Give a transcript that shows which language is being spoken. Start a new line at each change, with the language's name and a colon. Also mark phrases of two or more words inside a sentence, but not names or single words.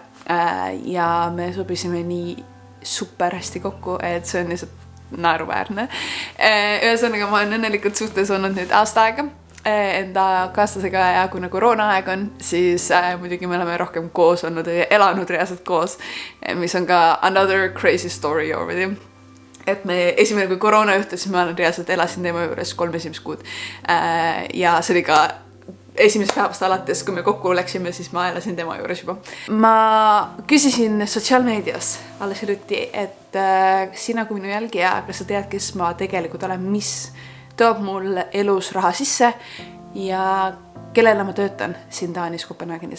Estonian: Ja me sobisime nii super hästi kokku, et see on lihtsalt naeruväärne. Ühesõnaga, ma olen õnnelikult suhtes olnud nüüd aasta aega enda kaaslasega ja kuna koroona aeg on, siis muidugi me oleme rohkem koos olnud ja elanud reaalselt koos, mis on ka
English: another crazy story already.
Estonian: Et me esimene kui koroona juhtus, siis ma reaalselt elasin tema juures 3 esimest kuud. Ja see oli ka esimest päevast alates, kui me kokku läksime, siis ma elasin tema juures juba. Ma küsisin sotsiaalmeedias alles hiljuti, et sina kui minu jälgija, kas sa tead, kes ma tegelikult olen, mis toob mul elus raha sisse ja kellele ma töötan siin Taanis Kopenhaagenis.